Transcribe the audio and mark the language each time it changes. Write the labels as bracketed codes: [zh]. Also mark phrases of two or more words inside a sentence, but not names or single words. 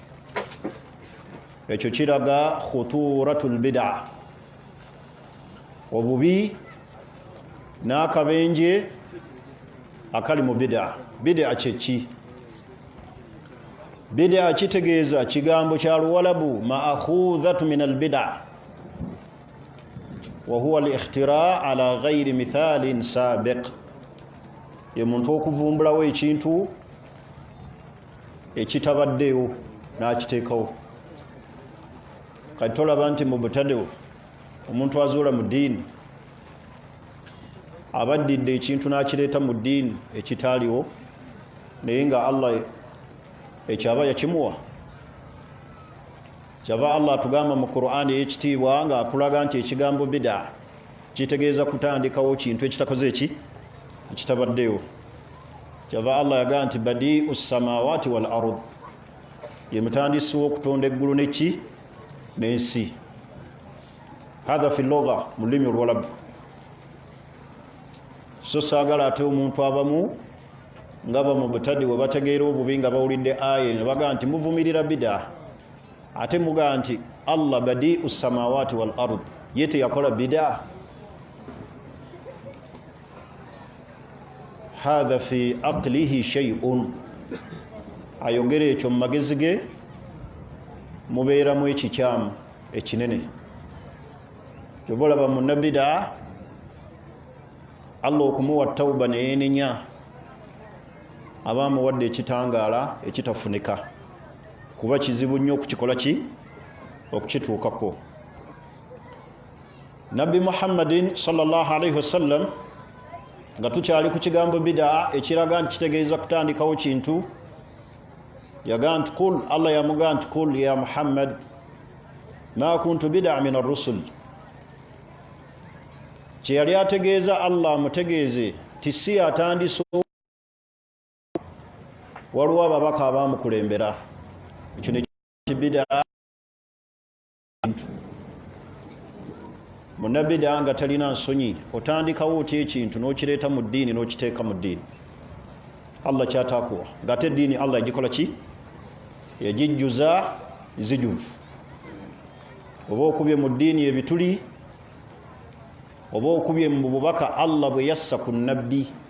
[lg] ekyo kiraga [ar] خطورة البدعة [lg] obubi n'akabenje akali mu bidaa bidaa kyeki bidaa kitegeeza kigambo kya luwalabu [ar] مأخوذة من البدع وهو الاختراع على غير مثال سابق [lg] ye muntu okuvumbulawo ekintu ekitabaddeyo n'akiteekawo kati tolaba nti mu butadeu omuntu azuula mu ddiini abaddidde ekintu n'akireeta mu ddiini ekitaaliwo naye nga Allah ekyaba yakimuwa kyava Allah atugamba mu Qur'ani ey'ekitiibwa nga akulaga nti ekigambo bidaa kitegeeza kutandikawo kintu ekitakoze ekitabaddeyo kyava Allah yagamba nti [ar] بديع السماوات والأرض [lg] ye mutandisi w'okutonda eggulu n'ensi [ar] هذا في اللغة [lg] mu lulimi olwalabu so saagala ate omuntu abamu nga ba mu butadi we bategeera obubi nga bawulidde aya ne bagamba nti muvumirira bidaa ate mugamba nti Allah [ar] بديع السماوات والأرض [lg] ye teyakola bidaa [ar] هذا في عقله شيء [lg] ayogera ekyo mu magezi ge mubeeramu ekikyamu ekinene kyova olaba munnabidaa Allah okumuwa tawuba neyeenenya aba amuwadde ekitangaala ekitafunika kuba kizibu nnyo okukikola okukituukako Nabbi Muhammadin [ar] صلى الله عليه وسلم [lg] nga tukyali ku kigambo bidaa ekiraga nti kitegeeza kutandikawo kintu yagamba nti qul Allah yamugamba nti [ar] قل يا محمد ما كنت بدعا من الرسل [lg] kyeyali ategeeza Allah mutegeeze ti si atandise waliwo ababaka abamukulembera ekyo nekibidaa munnabidaa nga talina nsonyi otandikawo otya ekintu n'okireeta mu ddiini n'okiteeka mu ddiini Allah kyataakuwa ng'ate eddiini Allah yagikola ki yagijjuza nzijuvu oba okubye mu ddiini ebituli oba okubye mu bubaka Allah bwe yassa ku nnabbi